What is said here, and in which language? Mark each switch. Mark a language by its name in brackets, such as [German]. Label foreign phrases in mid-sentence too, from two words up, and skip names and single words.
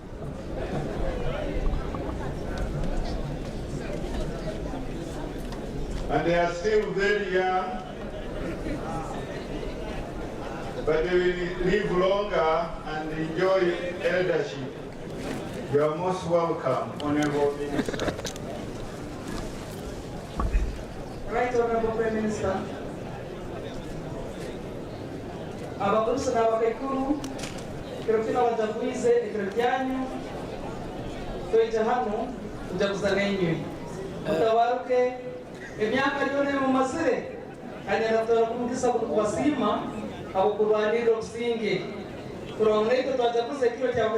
[English] And they are still very young, but they will live longer and enjoy eldership. You are most welcome, Honorable Minister. Right, Honorable Prime Minister. [Tooro] Abagurusi n'abakekuru kirofina wajaguize ekirotyanyu toija hano kujaguza nenywe mutawaruke emyaka yone mu masire kanyaratora kumugisa kubasima abo kurwanira obusinge kurongeito twajaguze kiro kya